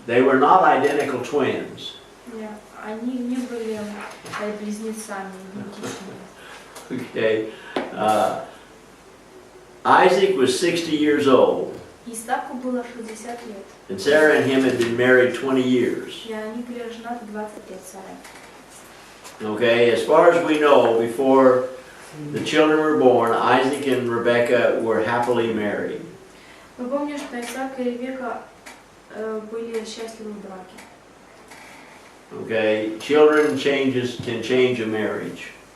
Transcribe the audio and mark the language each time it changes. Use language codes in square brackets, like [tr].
[en] They were not identical twins. [ru] Они не были близнецами, идентичными. [en] Okay. Isaac was 60 years old. [ru] Исааку было 60 лет. [en] And Sarah and him had been married 20 years. [ru] И они были женаты 20 лет, Сара. [en] Okay, as far as we know, before the children were born, Isaac and Rebekah were happily married. [ru] Мы помним, что Исаак и Ревека были счастливы в браке. [en] Okay, children can change a marriage.